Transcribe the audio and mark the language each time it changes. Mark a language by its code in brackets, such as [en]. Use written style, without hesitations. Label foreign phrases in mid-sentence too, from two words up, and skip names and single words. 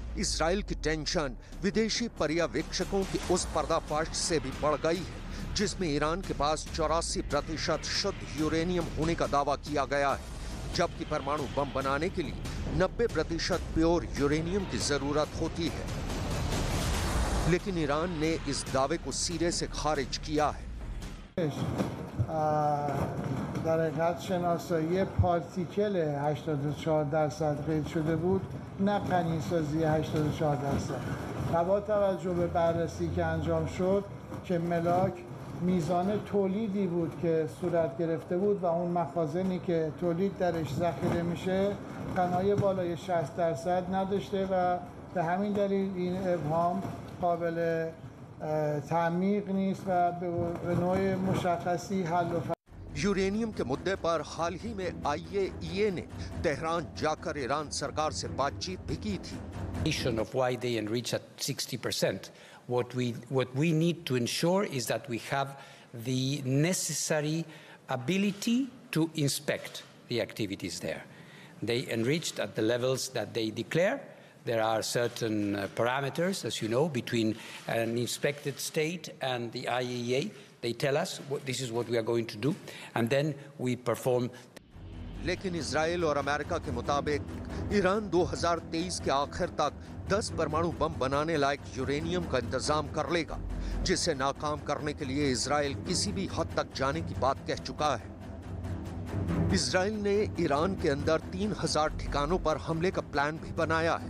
[hi] इजराइल की टेंशन विदेशी पर्यवेक्षकों की उस पर्दाफाश से भी बढ़ गई है जिसमें ईरान के पास 84% शुद्ध यूरेनियम होने का दावा किया गया है, जबकि परमाणु बम बनाने के लिए 90% [en] pure uranium [hi] की जरूरत होती है। लेकिन ईरान ने इस दावे को सिरे से खारिज किया है। [fa] در حقیقت شناسایی پارتیکل 84% قید شده بود، نه غنی‌سازی 84%. و با توجه به بررسی که انجام شد که ملاک میزان تولیدی بود که صورت گرفته بود و اون مخازنی که تولید درش ذخیره میشه غنای بالای 60% نداشته و به همین دلیل این ابهام قابل تعمیق نیست و به نوع مشخصی حل و [hi] यूरेनियम के मुद्दे पर हाल ही में IAEA ने तेहरान जाकर ईरान सरकार से बातचीत भी की थी। [en] Of why they enrich at 60%. What we need to ensure is that we have the necessary ability to inspect the activities there. They enriched at the levels that they declare. There are certain parameters, as you know, between an inspected state and the IAEA. They tell us this is what we are going to do, and then we perform. [hi] लेकिन इजराइल और अमेरिका के मुताबिक ईरान 2023 के आखिर तक 10 परमाणु बम बनाने लायक यूरेनियम का इंतजाम कर लेगा, जिसे नाकाम करने के लिए इजराइल किसी भी हद तक जाने की बात कह चुका है। इजराइल ने ईरान के अंदर 3000 ठिकानों पर हमले का प्लान भी बनाया है।